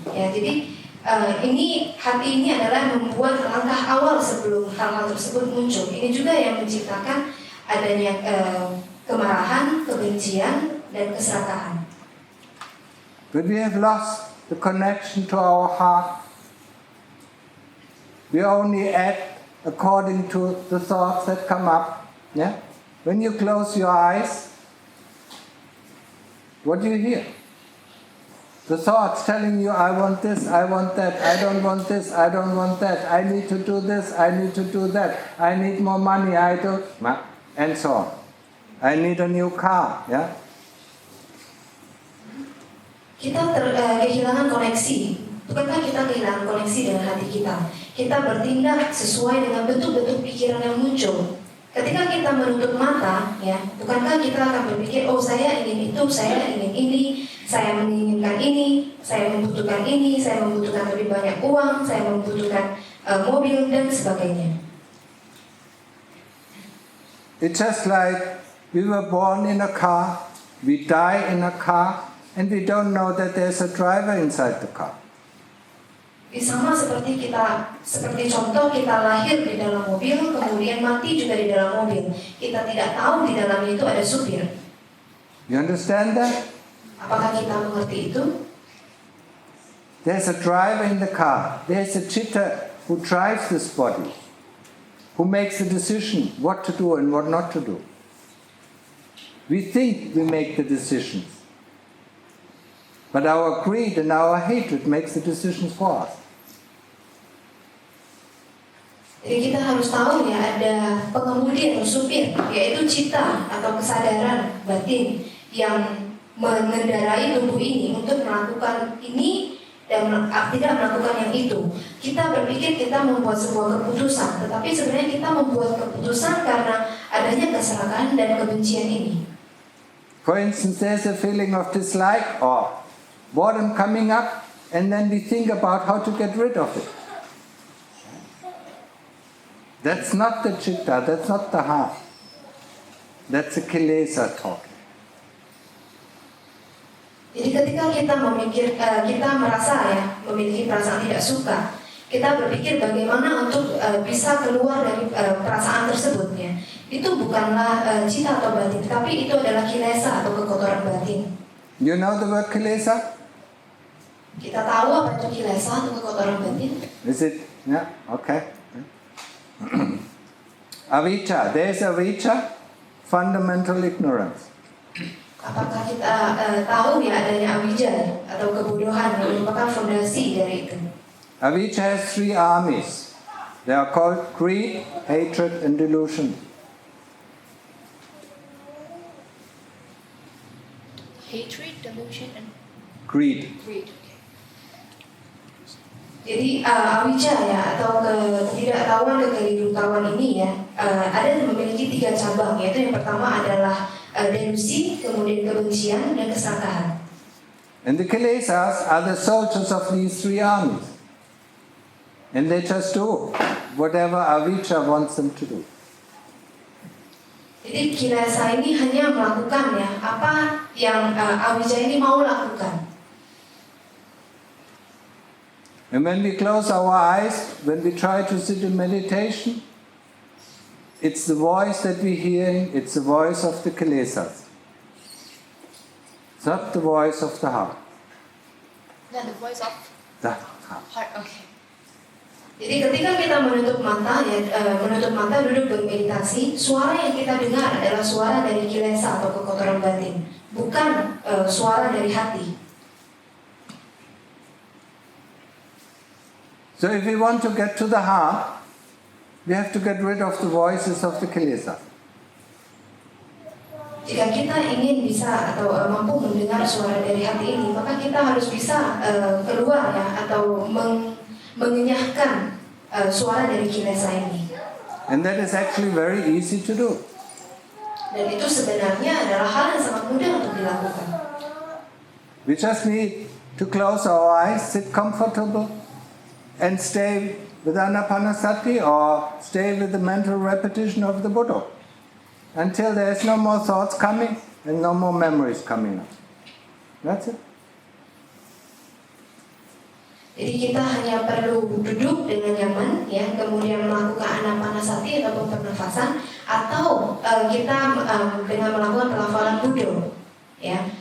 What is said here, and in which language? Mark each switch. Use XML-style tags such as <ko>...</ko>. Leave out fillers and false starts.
<id>Ya, jadi hati ini adalah membuat langkah awal sebelum hal-hal tersebut muncul. Ini juga yang menciptakan adanya kemarahan, kebencian, dan keserakahan.</id> <en>But we have lost the connection to our heart. We only act according to the thoughts that come up. Yeah? When you close your eyes, what do you hear? The thoughts telling you, I want this, I want that, I don't want this, I don't want that, I need to do this, I need to do that, I need more money, I don't, and so on. I need a new car, yeah?</en> <id>Kita kehilangan koneksi. Bukankah kita kehilangan koneksi dengan hati kita? Kita bertindak sesuai dengan bentuk-bentuk pikiran yang muncul. Ketika kita menutup mata, ya, bukankah kita akan berpikir, oh saya ingin itu, saya ingin ini, saya menginginkan ini, saya membutuhkan lebih banyak uang, saya membutuhkan mobil dan sebagainya.</id> <en>It's just like we were born in a car, we die in a car, and we don't know that there's a driver inside the car.</en> <id>Sama seperti contoh kita lahir di dalam mobil, kemudian mati juga di dalam mobil. Kita tidak tahu di dalamnya itu ada supir.</id> <en>You understand that?</en> <id>Apakah kita mengerti itu?</id> <en>There's a driver in the car. There's a chitta who drives this body, who makes the decision what to do and what not to do. We think we make the decisions, but our greed and our hatred makes the decisions for us.</en> <id>Jadi kita harus tahu ya, ada pengemudi atau supir, yaitu cita atau kesadaran batin yang mengendarai tubuh ini untuk melakukan ini dan tidak melakukan yang itu. Kita berpikir kita membuat sebuah keputusan, tetapi sebenarnya kita membuat keputusan karena adanya keserakahan dan kebencian ini.</id> <en>For instance, there's a feeling of dislike or boredom coming up, and then we think about how to get rid of it. That's not the citta, that's not the heart. That's a kilesa talk.</en> <id>Jadi ketika kita merasa ya memiliki perasaan tidak suka, kita berpikir bagaimana untuk bisa keluar dari perasaan tersebut ya. Itu bukanlah cita atau batin, tapi itu adalah kilesa atau kekotoran batin.</id> <en>You know the word kilesa?</en> <id>Kita tahu apa itu kilesa atau kekotoran batin?</id> <en>Is it? Yeah, okay. Avijja, there's avijja, fundamental ignorance.</en> <id>Apakah kita tahu ya adanya avijja atau kebodohan yang merupakan fondasi dari itu?</id> <en>Avijja has three armies. They are called greed, hatred, and delusion. Hatred, delusion, and Greed. greed.</en> <id>Jadi avijja ya atau ketidaktahuan kekeliruan ini ya ada memiliki 3 cabang, yaitu yang pertama adalah delusi, kemudian kebencian dan keserakahan.</id> <en>And the kilesas are the soldiers of these three armies. And they just do whatever avijja wants them to do.</en> <id>Jadi kilesa ini hanya melakukan ya apa yang avijja ini mau lakukan.</id> <en>And when we close our eyes, when we try to sit in meditation, it's the voice that we hear, it's the voice of the kilesas. It's not the voice of the heart. Not the voice of The heart. heart. Okay.</en> <id>Jadi ketika kita menutup mata duduk bermeditasi, suara yang kita dengar adalah suara dari kilesa atau kekotoran batin, bukan suara dari hati.</id> <en>So if we want to get to the heart, we have to get rid of the voices of the kilesa.</en> <id>Jika kita ingin bisa atau mampu mendengar suara dari hati ini, maka kita harus bisa keluar ya atau mengenyahkan suara dari kilesa ini.</id> <en>And that is actually very easy to do.</en> <id>Dan itu sebenarnya adalah hal yang sangat mudah untuk dilakukan.</id> <en>We just need to close our eyes, sit comfortable, and stay with anapanasati or stay with the mental repetition of the Buddha until there is no more thoughts coming and no more memories coming up. That's it.</en> <id>Jadi kita hanya perlu duduk dengan nyaman, ya, kemudian melakukan anapanasati atau pernafasan, atau kita dengan melakukan pelafalan Buddha, ya.</id>